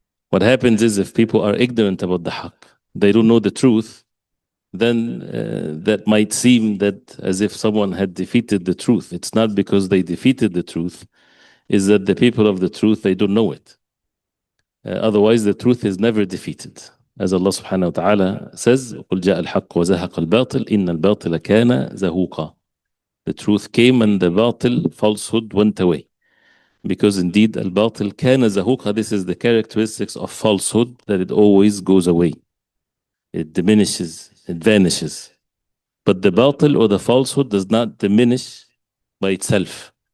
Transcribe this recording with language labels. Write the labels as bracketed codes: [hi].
[en] What happens is if people are ignorant about the haqq, they don't know the truth, then that might seem that as if someone had defeated the truth. It's not because they defeated the truth, is that the people of the truth, they don't know it. Otherwise, the truth is never defeated. As Allah subhanahu wa ta'ala says, [ar] قُلْ جَاءَ الْحَقُّ وَزَهَقَ الْبَاطِلِ إِنَّ الْبَاطِلَ كَانَ زَهُوقًا. [en] The truth came and the batil, falsehood, went away. Because indeed, al-batil kana zahuqa, this is the characteristics of falsehood, that it always goes away. It diminishes, it vanishes. But the batil or the falsehood does not diminish by itself.